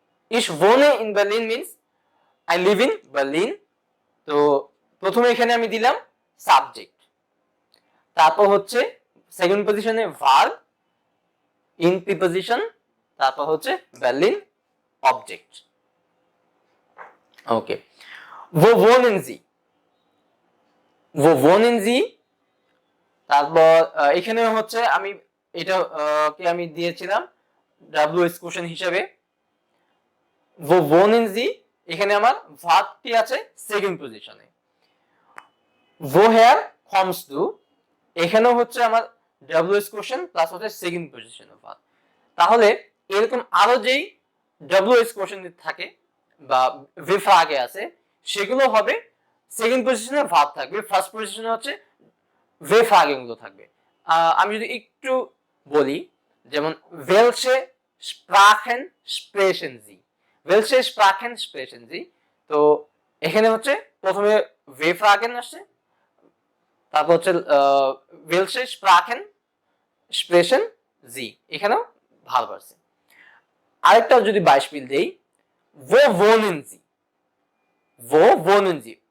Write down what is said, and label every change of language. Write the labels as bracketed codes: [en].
[de] Ich wohne in Berlin [en] means I live in Berlin. [bn] তো প্রথমে এখানে আমি দিলাম সাবজেক্ট, তারপর হচ্ছে সেকেন্ড পজিশনে ভার্ব, ইন প্রিপজিশন, তারপর হচ্ছে বার্লিন অবজেক্ট। [de] ওকে, wo wohnen Sie? wo wohnen Sie? [bn] তারপর এখানে হচ্ছে আমি এটা কে আমি দিয়েছিলাম WS কোশ্চেন হিসেবে। [de] wo wohnen Sie? [bn] এখানে আমার ভার্বটি আছে সেকেন্ড পজিশনে। [de] woher kommst du? [bn] এখানেও হচ্ছে আমার WS কোশ্চেন প্লাস হচ্ছে সেকেন্ড পজিশনে ভার্ব। তাহলে এরকম আরো যেই WS কোশ্চেন থাকে বা ভিফ্রাগে আছে, সেগুলো হবে সেকেন্ড পজিশনে ভার্ব থাকবে, ফার্স্ট পজিশনে হচ্ছে ভিফ্রাগে গুলো থাকবে। আমি যদি একটু বলি, যেমন [de] welche Sprachen sprechen Sie? welche Sprachen sprechen Sie? [bn] তো এখানে হচ্ছে প্রথমে ভিফ্রাগেন আসছে, তারপর হচ্ছে [de] welche Sprachen sprechen Sie, [bn] এখানেও ভার্ব আছে। আরেকটা যদি বাইস্পিল দেই, [de] wo wohnen Sie? wo wohnen Sie?